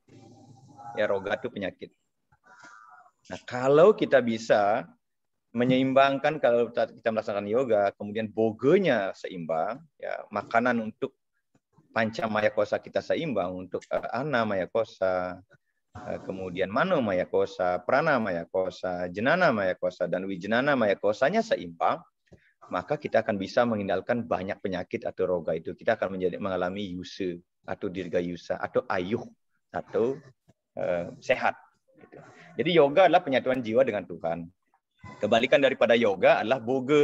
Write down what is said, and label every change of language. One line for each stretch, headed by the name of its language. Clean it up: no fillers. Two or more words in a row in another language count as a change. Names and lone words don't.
Indonesian: Ya, roga itu penyakit. Nah, kalau kita bisa menyeimbangkan, kalau kita melaksanakan yoga, kemudian bogenya seimbang, ya, makanan untuk panca maya kosa kita seimbang, untuk ana maya kosa, kemudian mano maya kosa, prana maya kosa, jenana maya kosa, dan wijenana maya kosanya seimbang, maka kita akan bisa menghindalkan banyak penyakit atau roga itu. Kita akan mengalami yusa atau dirga yusa atau ayuh atau sehat. Gitu. Jadi yoga adalah penyatuan jiwa dengan Tuhan. Kebalikan daripada yoga adalah boga.